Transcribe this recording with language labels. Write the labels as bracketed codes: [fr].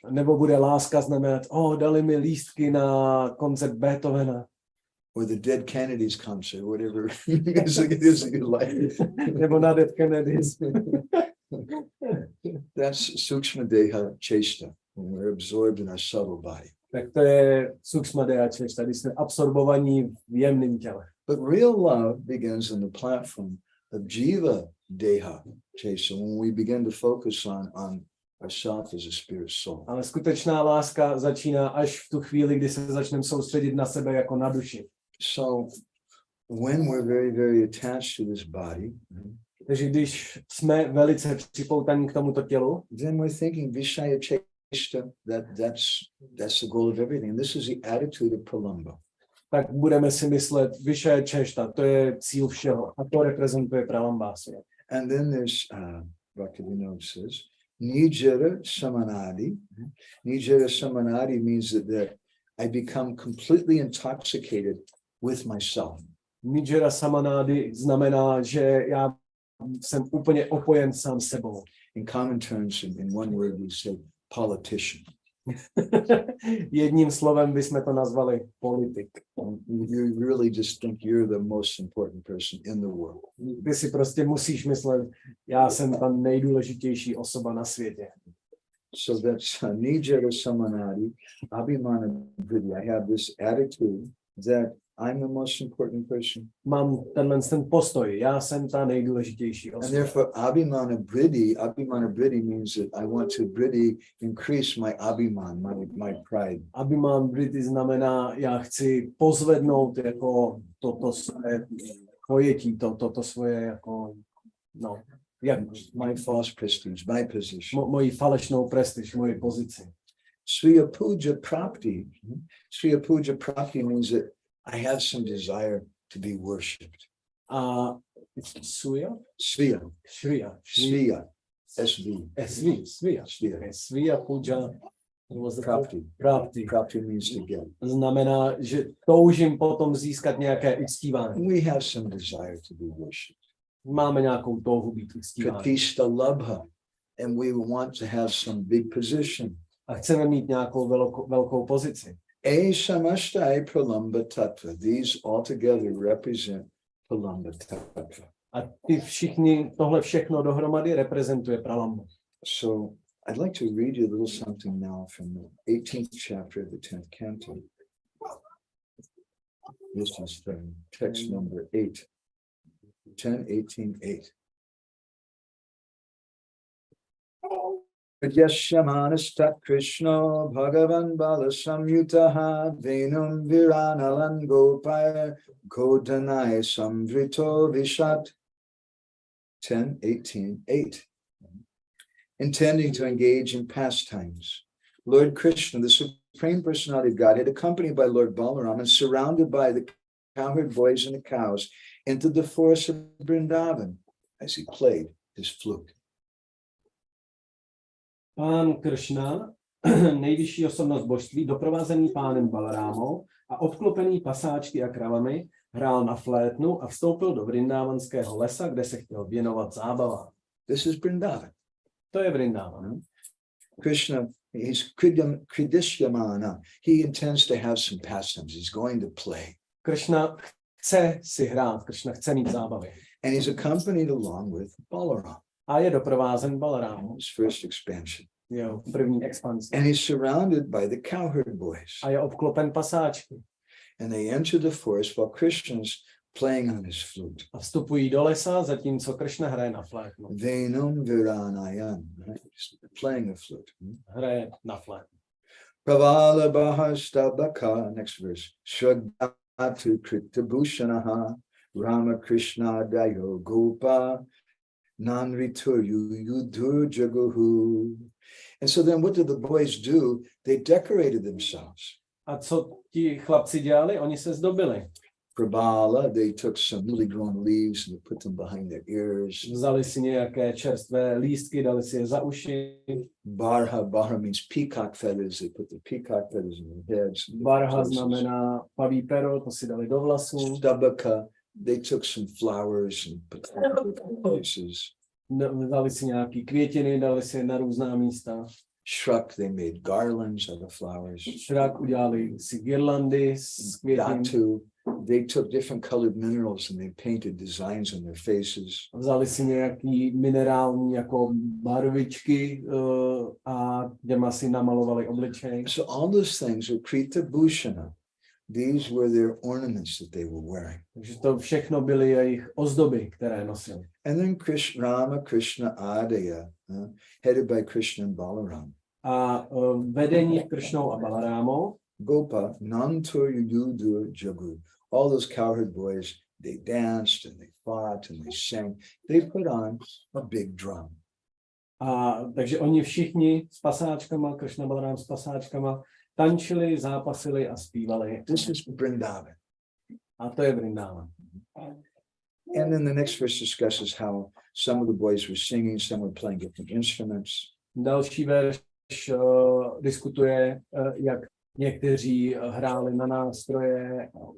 [cs] Nebo bude láska znamenat, dali mi lístky na koncert Beethovena. [en] Or the Dead Kennedys concert, whatever music it is that you like. [cs] Nebo na Dead Kennedys. [en] That's sukshma deha chesta, when we're absorbed in our subtle body. [cs] Tak to je sukshma deha chesta, když jsme absorbovaní v jemném těle. [en] But real love begins on the platform of jiva deha chesta, when we begin to focus on ourselves as a spirit soul. [cs] Ale skutečná láska začíná až v tu chvíli, kdy se začneme soustředit na sebe jako na duši. [en] So when we're very attached to this body, [cs] takže když jsme velice připoutaní k tomuto tělu, [en] then we're thinking Vishaya Cheshta, that's the goal of everything. And this is the attitude of Pralamba. [cs] Tak budeme si myslet, Vishaya Cheshta, to je cíl všeho. A to reprezentuje Pralambasuravada. [en] And then there's, Bhaktivinode says, Nijara Samanadi. Nijara Samanadi means that I become completely intoxicated with myself. [cs] Nijara Samanadi znamená, že já jsem úplně opojen sám sebou. [en] In common terms, in one word, we say politician. [cs] Jedním slovem bychom to nazvali politik. [en] You really just think you're the most important person in the world. [cs] Ty si prostě musíš myslet, já jsem ta nejdůležitější osoba na světě. [en] So that's Nijara Samanadi, Abhimana Vidya. I have this attitude that I'm the most important person. [cs] Mám ten postoj, já jsem ta nejdůležitější [en] And [cs] osoba. [en] therefore, Abhimana Briddhi means that I want to Briddhi increase my Abhiman, my pride. [cs] Abhiman Briddhi znamená, já chci pozvednout jako toto své pojetí, toto svoje jako, no, jak [en] My false prestige, my position. [cs] moji falešnou prestiž, moji pozici. [sa] Sriya Puja Prapti. [en] Sriya Puja Prapti means that I have some desire to be worshipped. [cs] A Suya? [sa] Sriya. Shriya. Sriya. Sriya Puja. Prapti. Prapti. [en] Prapti means to get. [cs] Znamená, že toužím potom získat nějaké uctívání. [en] We have some desire to be worshipped. [cs] Máme nějakou touhu být uctíváni. [sa] Pratishta Labha. [en] And we want to have some big position. [cs] A chceme mít nějakou velkou pozici. [sa] Samashtai Pralamba Tattva. [en] These altogether represent Pralamba Tattva. [cs] A ty všichni, tohle všechno dohromady reprezentuje Pralambu. [en] So I'd like to read you a little something now from the 18th chapter of the 10th canto. This is from text number 8. 10:18:8. [sa] Yashyamanastat Krishna Bhagavan Bala Samyutaha Venum Viranalan Gopaya Kodanai Samvrito Vishat. [en] 10:18:8. Intending to engage in pastimes, Lord Krishna, the Supreme Personality of Godhead, accompanied by Lord Balaram and surrounded by the cowherd boys and the cows, entered the forest of Vrindavan as he played his flute. [cs] Pán Kršna, nejvyšší osobnost božství, doprovázený pánem Balarámou a obklopený pasáčky a kravami, hrál na flétnu a vstoupil do Vrindávanského lesa, kde se chtěl věnovat zábavám. [en] This is Vrindavan. [cs] To je Vrindavan. [en] Krishna, he's Kridishyamana. He intends to have some pastimes. He's going to play. [cs] Kršna chce si hrát, Kršna chce mít zábavy. [en] And he's accompanied along with Balaram. [cs] A je doprovázen Balarámou. [en] His first expansion. [cs] Jo, první expanzi. [en] And he's surrounded by the cowherd boys. [cs] A je obklopen pasáčky. [en] And they enter the forest while Krishna's playing on his flute. [cs] A vstupují do lesa, zatímco Kršna hraje na flétnu. [en] Venum Viranayan, right? He's playing a flute. [cs] Hraje na flétnu. [sa] Pravala Bahastabaka, next verse. Shraddhatu Kritabhushanaha, Ramakrishna Dayo Gopa, Nanrituryu Yudur Jaguhu. [en] And so then what did the boys do? They decorated themselves. [cs] A co ti chlapci dělali? Oni se zdobili. [en] Prabhala, they took some newly grown leaves and they put them behind their ears. [cs] Vzali si nějaké čerstvé lístky, dali si je za uši. [en] Barha means peacock feathers. They put the peacock feathers in their heads. [cs] Barha znamená paví pero, to si dali do vlasů. [en] Stabaka, they took some flowers and put them in different places. [cs] Dali si nějaký květiny, dali si je na různá místa. [en] Shruk, they made garlands out of flowers. [cs] Šrak udělali si girlandy z květin. [en] Datu, they took different colored minerals and they painted designs on their faces. [cs] Vzali si nějaký minerální jako barvičky a těma si namalovali obličej. [en] So all those things are Krita Bhushana. These were their ornaments that they were wearing. [cs] Takže to všechno byly jejich ozdoby, které nosili. [en] And then Rama Krishna Adaya, headed by Krishna and Balaram. [cs] A vedení Kršnou a Balarámou. [sa] Gopa, Nantur Yudur Jagu. [en] All those cowherd boys, they danced and they fought and they sang. They put on a big drum. [cs] A takže oni všichni s pasáčkama, Kršna Balarám s pasáčkama, tančili, zápasili a zpívali. [en] This is Vrindavan. [cs] A to je Vrindavan. [en] And then the next verse discusses how some of the boys were singing, some were playing different instruments. [cs] Další verš diskutuje, jak někteří hráli na nástroje